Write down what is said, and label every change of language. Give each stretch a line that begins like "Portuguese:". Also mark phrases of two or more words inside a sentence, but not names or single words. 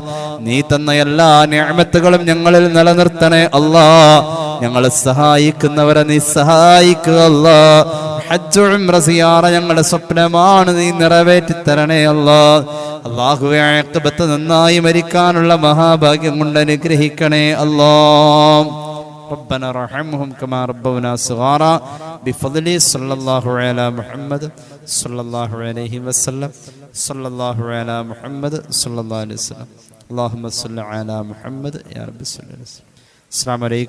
Malayalam: നീ തന്ന എല്ലാ നിഅമത്തുകളും ഞങ്ങളിൽ നിലനിർത്തണേ അല്ലാഹ്. ഞങ്ങളെ സഹായിക്കുന്നവരെ നീ സഹായിക്കുക അല്ലാഹ്. ഹജ്ജ് ഉംറ സിയാറ ഞങ്ങളുടെ സ്വപ്നമാണ്, നീ നിറവേറ്റി തരണേ അല്ലാഹ്. അല്ലാഹുവേ, ആഖിബത്ത് നന്നായി മരിക്കാനുള്ള മഹാഭാഗ്യം കൊണ്ട് അനുഗ്രഹിക്കണേ അല്ലാഹ്.
Arabic: ربنا رحمهم كما ربونا صغارا بفضل صلى الله على محمد صلى الله عليه وسلم صلى الله على محمد صلى الله عليه وسلم اللهم صل على محمد يا رب صل عليه وسلم.